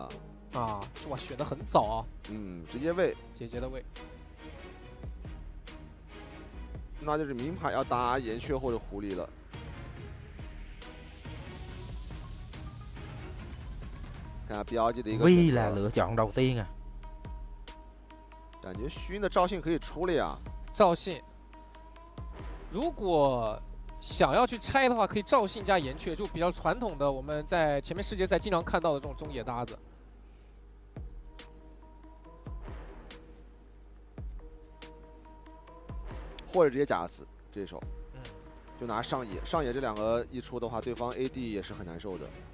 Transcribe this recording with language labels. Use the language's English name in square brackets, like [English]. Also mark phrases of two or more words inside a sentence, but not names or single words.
[Chinese] 啊，哇，选的很早啊！嗯，直接位，姐姐的位，那就是明牌要打岩雀或者狐狸了。看下 BLG 的一个 [Vietnamese] Vì là lựa chọn đầu tiên à。 [Chinese] 感觉虚的赵信可以出了呀。赵信，如果想要去拆的话，可以赵信加岩雀，就比较传统的我们在前面世界赛经常看到的这种中野搭子。或者直接贾斯这手，就拿上野，上野这两个一出的话，对方 AD 也是很难受的。